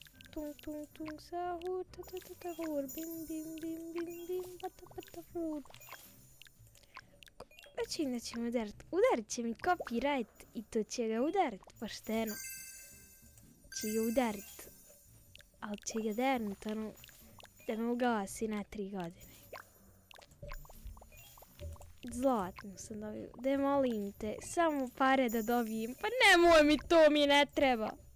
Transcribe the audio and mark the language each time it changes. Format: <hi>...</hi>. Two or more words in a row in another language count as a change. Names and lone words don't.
<bs>tung, tung, tung, sahur, ta, ta, ta, tahur, bim, bim, bim, bim, bim, bata, bata, fur. Znači da ćemo udarit će mi copyright i to će ga udarit pošteno. Će ga udarit, ali će ga dernut ono da me ugasi na 3 godine. Zlatno sam dobio, da molim te, samo pare da dobijem, pa nemoj mi to, mi ne treba.</bs>